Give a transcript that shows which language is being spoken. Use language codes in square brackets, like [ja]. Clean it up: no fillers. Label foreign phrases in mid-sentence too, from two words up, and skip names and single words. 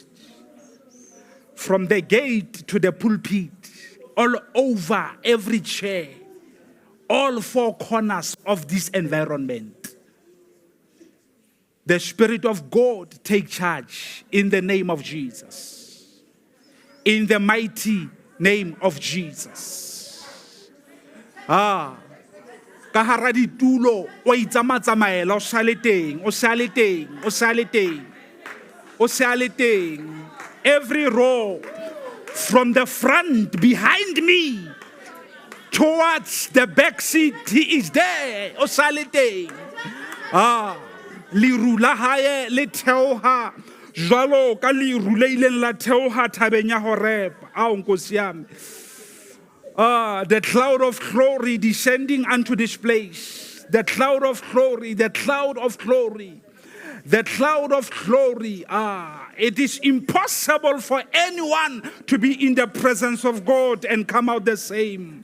[en] From the gate to the pulpit, all over every chair, all four corners of this environment, the Spirit of God take charge in the name of Jesus. In the mighty name of Jesus. [st] Ka hara ditulo o itsamatsamaela o sa le teng, o sa le teng, o sa le teng, o sa le teng. [en] Every row from the front behind me towards the back seat, he is there, [st] o sa le teng. Liru la hae le theoha jwalo ka liru le ileng la theoha thabeng ya ho repa. [zu] Nkosi yami. [en] The cloud of glory descending unto this place. The cloud of glory, the cloud of glory, the cloud of glory. It is impossible for anyone to be in the presence of God and come out the same.